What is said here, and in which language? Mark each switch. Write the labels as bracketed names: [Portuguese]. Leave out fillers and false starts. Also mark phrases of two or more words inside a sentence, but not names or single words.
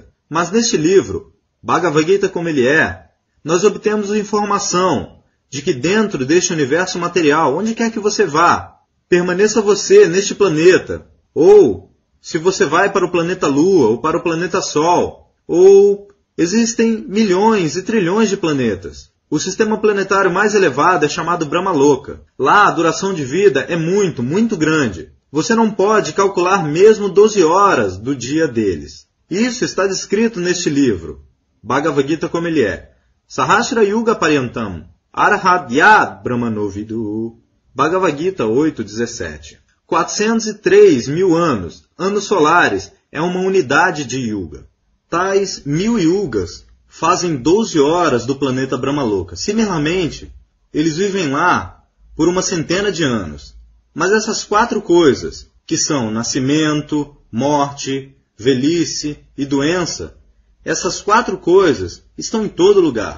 [Portuguese] Mas neste livro, Bhagavad Gita como ele é, nós obtemos a informação de que dentro deste universo material, onde quer que você vá, permaneça você neste planeta, ou se você vai para o planeta Lua, ou para o planeta Sol, ou existem milhões e trilhões de planetas. O sistema planetário mais elevado é chamado Brahmaloka. Lá a duração de vida é muito grande. Você não pode calcular mesmo 12 horas do dia deles. Isso está descrito neste livro, Bhagavad Gita como ele é. [Sanskrit] सहस्र युग पर्यन्तम् अर्हत् यद् ब्रह्मणो विदु. [Portuguese] Bhagavad Gita 8.17. 403.000 anos, anos solares, é uma unidade de Yuga. Tais 1000 Yugas fazem 12 horas do planeta Brahmaloka. Similarmente, eles vivem lá por uma centena de anos. Mas essas 4 coisas, que são nascimento, morte, velhice e doença, essas 4 coisas estão em todo lugar.